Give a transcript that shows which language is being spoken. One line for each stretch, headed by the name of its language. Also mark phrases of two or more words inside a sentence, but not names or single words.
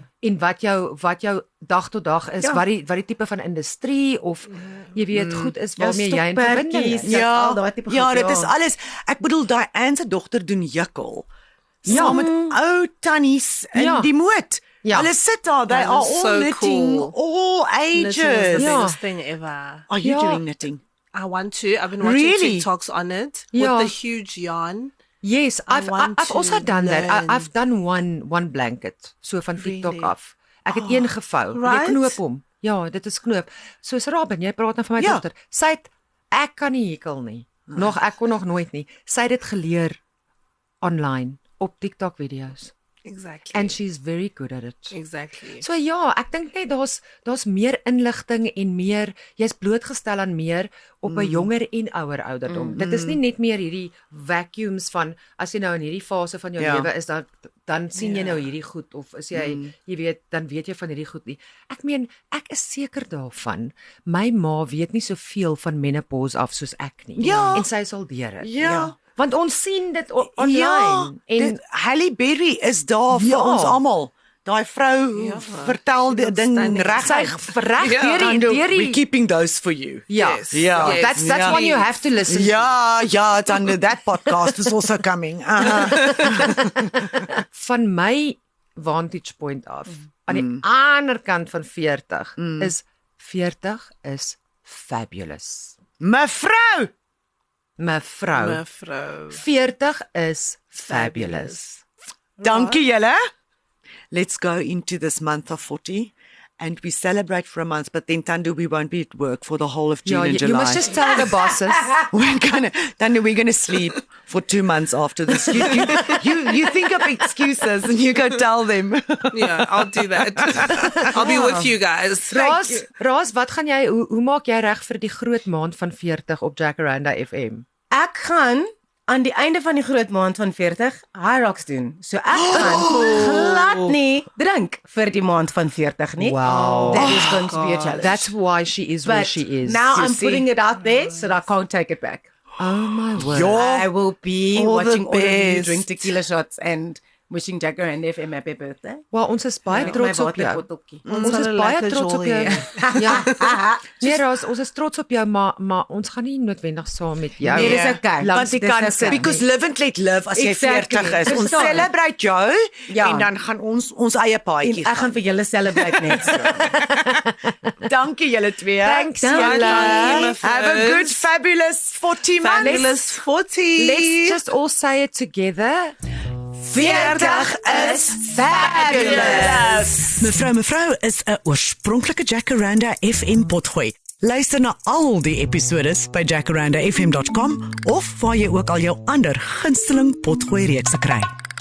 Afrikaans: En wat jou dag tot dag is, wat die tipe van industrie of jy weet goed is waarmee jy in verbinding is. al daai tipe Ja, goed, dit is alles. Ek bedoel Diane se dogter doen jukkel. Saam met ou tannies in die moed. Ja. Hulle sit daar,
English: they That are is all so knitting, cool. all Knitting is the ages. biggest thing ever. Are you
Afrikaans: Ja.
English: doing knitting? I want to. I've been watching Really? TikToks on it Yeah. with the huge yarn. Yes, I've want also to done that. learn. I've done one blanket so
Afrikaans: van TikTok
English: Really?
Afrikaans: af. Ek het een gevou. Jy
English: right?
Afrikaans: knoop hom. Ja, dit is knoop. Soos Robin, jy praat nou van my Ja. dogter. Ek kan nie hekel nie. Ek kon nog nooit nie. Sy het dit geleer online op TikTok video's.
English: Exactly. And she's very good at it. Exactly.
Afrikaans: So ja, ek dink net daar's meer inligting en meer jy's blootgestel aan meer op 'n jonger en ouer ouderdom. Dit is nie net meer hierdie vacuums van as jy nou in hierdie fase van jou lewe is dan sien jy nou hierdie goed of is jy jy weet dan weet jy van hierdie goed nie. Ek meen ek is seker daarvan my ma weet nie soveel van menopause af soos ek nie. Ja. En sy sal deur dit. Ja. Want ons sien dit online en Halle Berry is daar vir ons almal. Daai vrou vertel die ding reg. Sy reg deur
English: We're keeping those for you. Yes. Yeah. Yes. That's one you have to listen to.
Afrikaans: Ja, dan
English: that podcast is also coming.
Afrikaans: Van my vantage point af, aan die ander kant van 40 is 40 is fabulous. Mevrou 40 is fabulous. Dankie julle.
English: Let's go into this month of 40 and we celebrate for a month, but then Tandu, we won't be at work for the whole of June and July. You must just tell the bosses. We're gonna sleep for 2 months after this. You think of excuses and you go tell them. Yeah, I'll do that. I'll be with you guys.
Afrikaans: Roos, wat gaan jy hoe maak jy reg vir die groot maand van 40 op Jacaranda FM? Ek gaan aan die einde van die groot maand van 40 High Rocks doen. So ek gaan glad nie drink vir die maand van 40 nie.
English: Wow. That is going to be a challenge. That's why she is where she is. Now I'm putting it out there so that I can't take it back. Oh my word. I will be all watching the all of you best. drink tequila shots and wishing Jacaranda FM happy birthday. Well,
Afrikaans: ons is baie trots op jou. Ons is baie trots op jou. Ja. Nee, Roos, ons is trots op jou, maar ons gaan nie noodwendig saam met jou. Nee, dis okay. Want jy kan okay. because live and let live as jy
English: Exactly.
Afrikaans: 40 is. Ons Verstaan. celebrate jou en dan gaan ons eie paadjie Ek gaan vir julle celebrate net so. Dankie julle twee.
English: Thanks,
Afrikaans: julle. julle.
English: Have a good fabulous 40 months. Fabulous 40. Let's just all say it together. 40 is fabulous.
Afrikaans: Mevrou is 'n oorspronklike Jacaranda FM potgooi. Luister na al die episodes by jacarandafm.com of waar jy ook al jou ander gunsteling potgooi reekse kry.